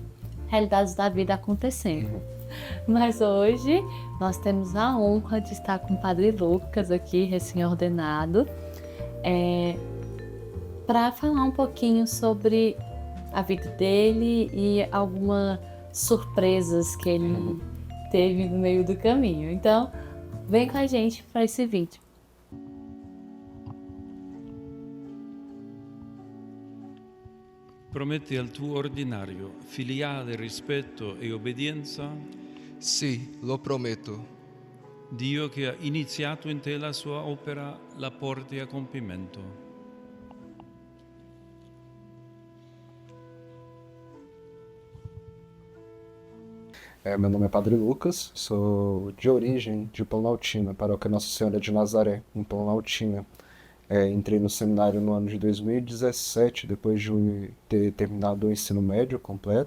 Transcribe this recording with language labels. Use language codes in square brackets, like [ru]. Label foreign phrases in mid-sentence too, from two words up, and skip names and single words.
[pt] Realidades da vida acontecendo. Mas hoje nós temos a honra de estar com o Padre Lucas aqui, recém-ordenado, para falar um pouquinho sobre a vida dele e algumas surpresas que ele teve no meio do caminho. Então, vem com a gente para esse vídeo. [it] Prometti al tuo ordinario filiale rispetto e obbedienza, Sì, lo prometto. Dio che ha iniziato in te la sua opera la porti a compimento. [pt] Meu nome é Padre Lucas, sou de origem de Planaltina, paróquia Nossa Senhora de Nazaré, em Planaltina. Entrei no seminário no ano de 2017, depois de ter terminado o ensino médio completo.